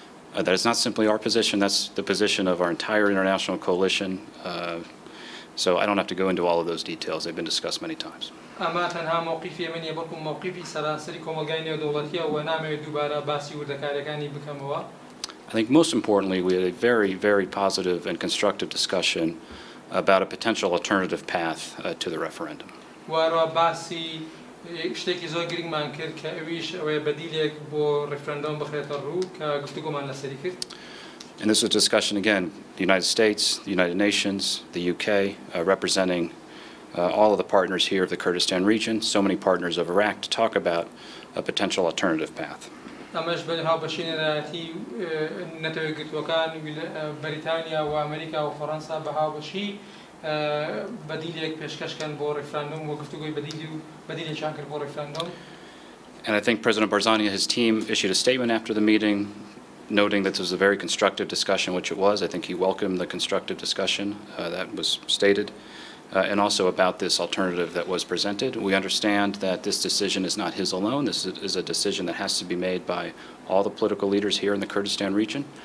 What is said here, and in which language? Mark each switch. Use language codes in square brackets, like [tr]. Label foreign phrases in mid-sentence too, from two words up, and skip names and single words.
[en] That is not simply our position, that's the position of our entire international coalition. So I don't have to go into all of those details, they've been discussed many times. [ckb] ئەمە تەنها مووقیفی منیە بەڵکو مووقیفی سەرانسەری کۆمەلگای نێودەوڵەتیە و نامەوێت دووبارە باسی وردەکاریەکانی بکەمەوە. [en] I think most importantly, we had a very, very positive and constructive discussion about a potential alternative path to the referendum. [ckb] واروا باسی شتێکی زۆر گرنگمان کرد کە ئەویش ئەوەیە بەدیلێک بۆ ڕێفرەندۆم بخرێتە ڕوو کە گفتوگۆمان لەسەری کرد. [en] And this was a discussion, again, the United States, the United Nations, the UK, representing all of the partners here of the Kurdistan region, so many partners of Iraq, to talk about a potential alternative path. [ckb] ئەمەش بەها بەشینەتی نەتەوەی گرتوەکان بەریتانیا و ئەمریکا و فەڕەنسا بەها بەشی بەدیلێک پێشکەشکەن بۆ ڕێفراندۆم و گفتوگۆی بەدیلێکیان کرد بۆ ڕێفراندۆم. [en] And I think President Barzani and his team issued a statement after the meeting noting that this was a very constructive discussion, which it was. I think he welcomed the constructive discussion that was stated. And also about this alternative that was presented. We understand that this decision is not his alone. This is a decision that has to be made by all the political leaders here in the Kurdistan region.